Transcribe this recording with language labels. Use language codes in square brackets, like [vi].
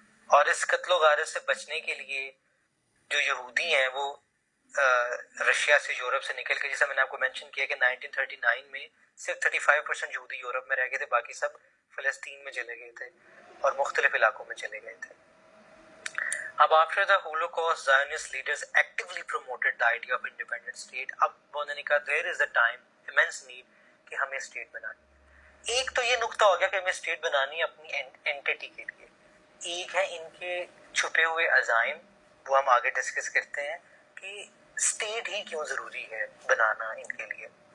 [ur] اور اس قتل و غارت سے بچنے کے لیے جو یہودی ہیں وہ رشیا سے یورپ سے نکل کے, جیسا میں نے آپ کو مینشن کیا کہ 1939 میں صرف 35% یہودی یورپ میں رہ گئے تھے, باقی سب فلسطین میں چلے گئے تھے اور مختلف علاقوں میں چلے گئے تھے. [en] اب after the Holocaust, Zionist leaders actively promoted the idea of independent state. [ur] اب انہوں نے کہا [en] there is a time, immense need [ur] کہ ہمیں اسٹیٹ بنانی ہے. ایک تو یہ نقطہ ہو گیا کہ ہمیں اسٹیٹ بنانی ہے اپنی اینٹیٹی کے لیے. ایک ہے ان کے چھپے ہوئے عزائم, وہ ہم آگے ڈسکس کرتے ہیں کہ اسٹیٹ ہی کیوں ضروری ہے بنانا ان کے لیے.